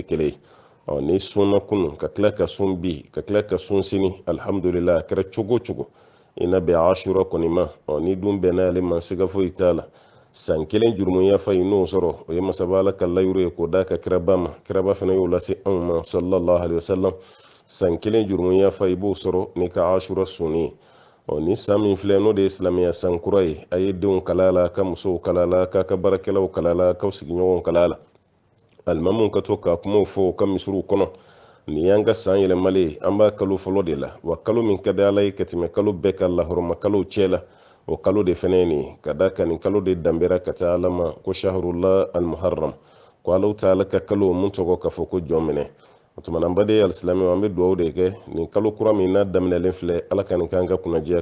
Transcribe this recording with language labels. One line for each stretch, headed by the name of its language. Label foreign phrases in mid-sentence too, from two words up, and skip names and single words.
Bambara: kelen ye ni sunna kunu ka tila ka sun bi ka tila ka sun sini alhamdulillah a kɛra cogo cogo i na bɛn ashura kɔni ma ni dun bɛnna ale ma siga foyi t'a la san kelen jurumunya fa i n'o sɔrɔ o ye masaba ala ka layuru ye k'o da ka kiraba ma kiraba fana y'o lase anw ma
Arabic: صلى الله عليه وسلم
Bambara: san kelen jurumunya fa i b'o sɔrɔ ni ka ashura sunni ye ni san min filɛ n'o de ye silamɛya san kura ye a ye denw kalala ka musow kalala k'a ka baarakɛlaw kalala k'aw sigiɲɔgɔnw kalala alimamuw ka to ka kumaw fɔ ka misiriw kɔnɔ nin y'an ka san yɛlɛmalen an b'a kalo fɔlɔ de la wa kalo min ka di ala ye ka tɛmɛ kalo bɛɛ ka lahɔrɔma kalow cɛ la o kalo de fɛnɛ ye nin ka da ka nin kalo de danbera ka taa ala ma ko
Arabic: شهر الله المحرم
Bambara: ko alaw ta ala ka kalo mun tɔgɔ ka fɔ ko jɔn minɛ o tuma na baden alisilamɛw an bɛ duwawu de kɛ nin kalo kura min n'a daminɛlen filɛ ala ka nin k'an ka kunnadiya